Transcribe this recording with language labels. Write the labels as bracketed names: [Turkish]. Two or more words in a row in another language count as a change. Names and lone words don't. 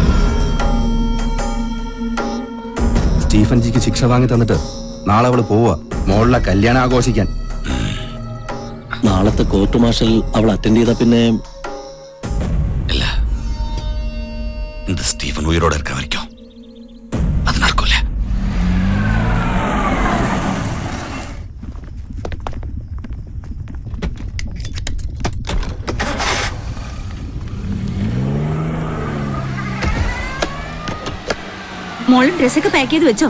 [Malayalam] സ്റ്റീഫൻ ജിക്ക് ശിക്ഷ വാങ്ങി തന്നിട്ട് നാളെ അവള് പോവാ. മോളുടെ കല്യാണം ആഘോഷിക്കാൻ. നാളത്തെ [English] court martial [Malayalam] അവൾ അറ്റൻഡ് ചെയ്ത പിന്നെ [Tamil] இல்ல இந்த ஸ்டீவன் உயிரோட இருக்க வரைக்கும் அது நடக்கும்ல. [Malayalam] മോളും ഡ്രസ്സൊക്കെ പാക്ക് ചെയ്ത് വെച്ചോ?